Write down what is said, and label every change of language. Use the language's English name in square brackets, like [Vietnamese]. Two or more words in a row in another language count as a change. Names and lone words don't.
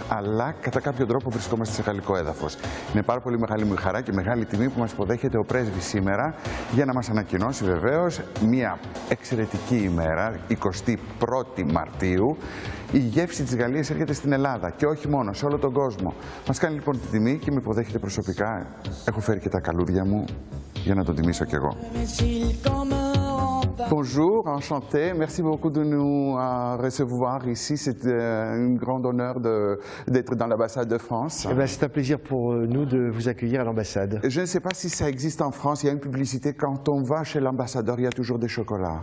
[Greek] Αλλά κατά κάποιο τρόπο βρισκόμαστε σε γαλλικό έδαφος. Είναι πάρα πολύ μεγάλη μου χαρά και μεγάλη τιμή που μας υποδέχεται ο πρέσβης σήμερα για να μας ανακοινώσει βεβαίως μια εξαιρετική ημέρα, 21η Μαρτίου. Η γεύση της Γαλλίας έρχεται στην Ελλάδα και όχι μόνο, σε όλο τον κόσμο. Μας κάνει λοιπόν την τιμή και με υποδέχεται προσωπικά. Έχω φέρει και τα καλούδια μου για να τον τιμήσω κι εγώ. [French] Bonjour, enchanté. Merci beaucoup de nous recevoir ici. C'est un grand honneur d'être dans l'ambassade de France. C'est un plaisir pour nous de vous accueillir à l'ambassade. Je ne sais pas si ça existe en France. Il y a une publicité. Quand on va chez l'ambassadeur, il y a toujours des chocolats.